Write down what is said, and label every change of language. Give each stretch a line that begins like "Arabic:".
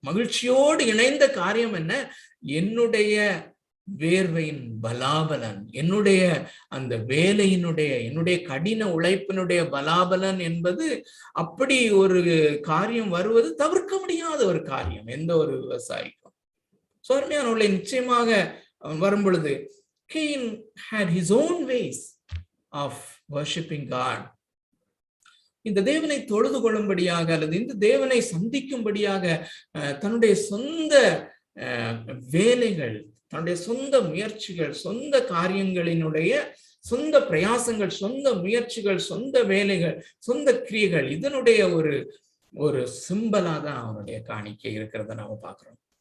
Tamil: மகிழ்ச்சியோடு இணைந்த காரியம் என்ன? என்னுடைய வேர்வையின் பலாபலன், என்னுடைய அந்த என்னுடைய கடின உழைப்பினுடைய பலாபலன் என்பது அப்படி ஒரு காரியம் வருவது தவிர்க்க முடியாத ஒரு காரியம் எந்த ஒரு விவசாயிக்கும். சோர்மையானவர்களை நிச்சயமாக வரும் பொழுது
English: Cain had his own ways of worshiping God.
Tamil: இந்த தேவனை தொழுது கொள்ளும்படியாக அல்லது இந்த தேவனை சந்திக்கும்படியாக தன்னுடைய சொந்த வேலைகள், தன்னுடைய சொந்த முயற்சிகள், சொந்த காரியங்களினுடைய சொந்த பிரயாசங்கள், சொந்த முயற்சிகள், சொந்த வேலைகள், சொந்த கிரியைகள், இதனுடைய ஒரு சிம்பலா தான் அவனுடைய காணிக்கை இருக்கிறத நாம பாக்குறோம்.